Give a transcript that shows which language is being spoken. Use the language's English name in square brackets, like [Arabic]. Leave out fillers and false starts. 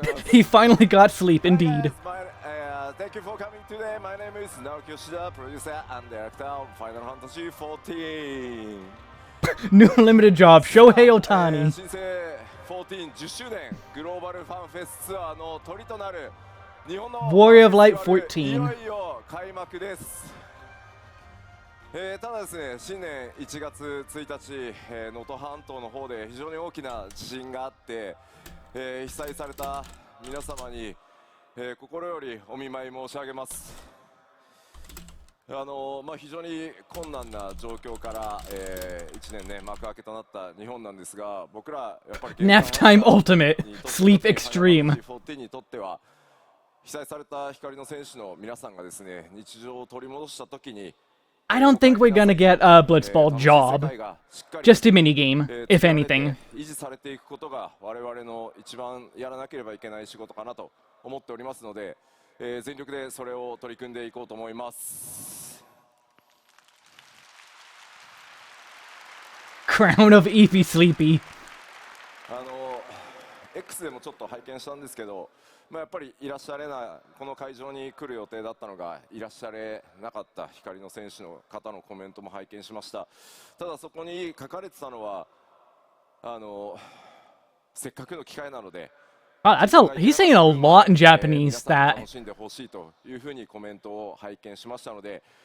[English] He finally got sleep, indeed. Thank you for coming today. My name is Naoki Yoshida, producer and director of Final Fantasy XIV. New limited job, Shohei Ohtani. [Japanese] 新生14 10周年グローバルファンフェスツアーのトリとなる日本の [English] Warrior of Light [Japanese] い 14. よいよ開幕です。ただですね、新年1月1日、能登半島の方で非常に大きな地震があって、被災された皆様に、心よりお見舞い申し上げます。非常に困難な状況から、1年ね幕開けとなった日本なんですが、僕らやっぱり [English] Nap time ultimate sleep extreme. [Japanese] 14にとっては被災された光の選手の皆さんがですね日常を取り戻した時に [English] I don't think we're gonna get a Blitzball job. Just a minigame, if anything. [Japanese] 維持されていくことが我々の一番やらなければいけない仕事かなと思っておりますので、全力でそれを取り組んでいこうと思います。 [English] Crown of Eepy Sleepy. [Japanese] X でもちょっと拝見したんですけど、やっぱりいらっしゃれない、この会場に来る予定だったのがいらっしゃれなかった光の選手の方のコメントも拝見しました。ただそこに書かれてたのはせっかくの機会なので、 [English] He's saying a lot in Japanese that [Japanese] 楽しんでほしいというふうにコメントを拝見しましたので、